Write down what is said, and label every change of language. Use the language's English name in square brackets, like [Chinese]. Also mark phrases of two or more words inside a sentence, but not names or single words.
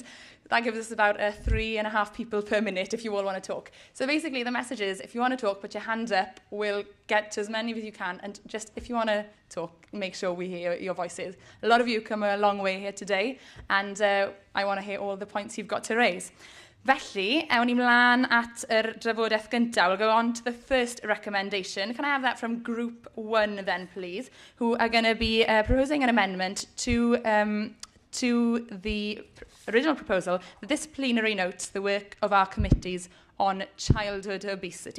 [English] That gives us about 3.5 people per minute if you all want to talk. So basically the message is, if you want to talk, put your hands up. We'll get to as many of you can, and just if you want to talk, make sure we hear your voices. A lot of you come a long way here today, and I want to hear all the points you've got to raise. [Welsh] Felly, awn ni mlaen at yr drafodaeth gyntaf. [English] We'll go on to the first recommendation. Can I have that from Group 1 then, please, who are going to be proposing an amendment to the original proposal that this plenary notes the work of our committees on childhood obesity.